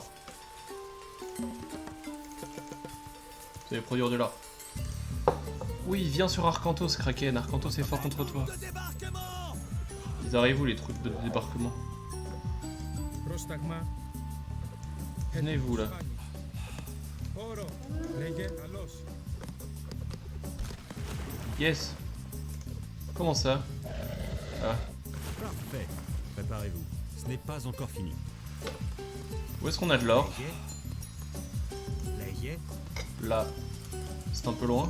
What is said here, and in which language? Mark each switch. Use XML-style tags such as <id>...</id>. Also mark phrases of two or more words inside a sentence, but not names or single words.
<fr>Vous allez produire de l'or. Oui, viens sur Arcantos, Kraken. Arcantos est fort contre toi. De débarquement. Ils arrivent où les trucs de débarquement?</fr> <el>Πρόσταγμα.</el> <fr>Venez-vous là.</fr> <el>Όρο. Λέγε. Καλώς.</el> <fr>Yes. Comment ça? Ah. Parfait. Préparez-vous. Ce n'est pas encore fini. Où est-ce qu'on a de l'or? Léger. Là. C'est un peu loin.</fr>